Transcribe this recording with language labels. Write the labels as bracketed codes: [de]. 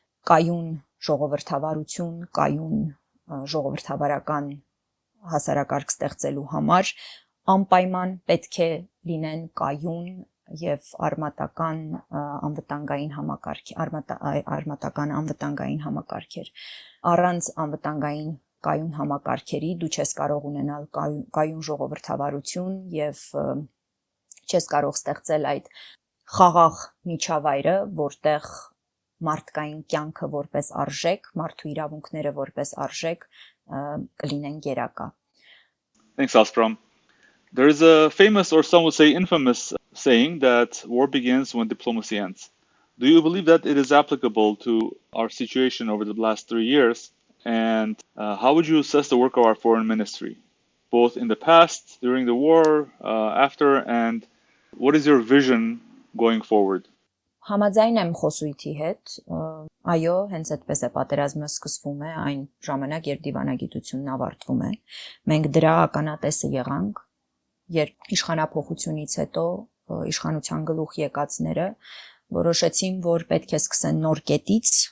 [hy] կայուն ժողովրդավարություն, կայուն ժողովրդավարական հասարակարգ ստեղծելու համար անպայման պետք է լինեն կայուն եւ արմատական անվտանգային համակարգեր։ Առանց անվտանգային կայուն համակարգերի դու չես կարող ունենալ կայուն ժողովրդավարություն եւ չես կարող ստեղծել այդ խաղաղ միջավայրը, որտեղ մարդկային կյանքը որպես արժեք, մարդու իրավունքները որպես արժեք կլինեն գերակա։ [en] Thanks, Aspram. There is a famous, or some would say infamous, saying that war begins when diplomacy ends. Do you believe that it is applicable to our situation over the last 3 years? And how would you assess the work of our foreign ministry, both in the past, during the war, after, and what is your vision going forward? [hy] Համաձայն եմ խոսույթի հետ, այո, հենց այդպես է պատերազմը սկսվում է, այն ժամանակ, երբ դիվանագիտությունն ավարտվում է։ Մենք դրա ականատեսը եղանք, երբ իշխանափոխությունից հետո իշխանության գլուխ եկածները որոշեցին, որ պետք է սկսեն նոր կետից,